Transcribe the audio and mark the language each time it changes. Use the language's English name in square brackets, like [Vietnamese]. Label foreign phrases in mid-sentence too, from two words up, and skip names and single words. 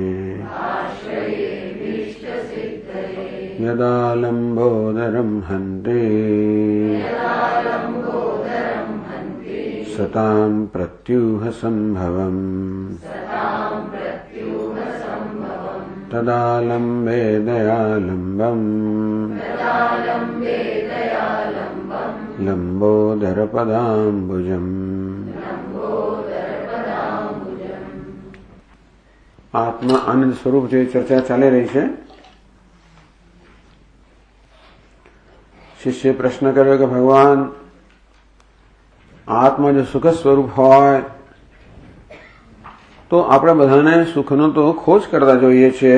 [Sanskrit] यदा लम्बोदरं हन्ते सतां प्रत्यूहसम्भवम् तदा लम्बे दयालम्बम् लम्बोदरपदाम्बुजम्। [Gujarati] આત્મા આનંદ સ્વરૂપ જે ચર્ચા ચાલી રહી છે. શિષ્ય પ્રશ્ન કર્યો કે ભગવાન, આત્મા જો સુખ સ્વરૂપ હોય તો આપણે બધાને સુખનો તો ખોજ કરતા જોઈએ છીએ.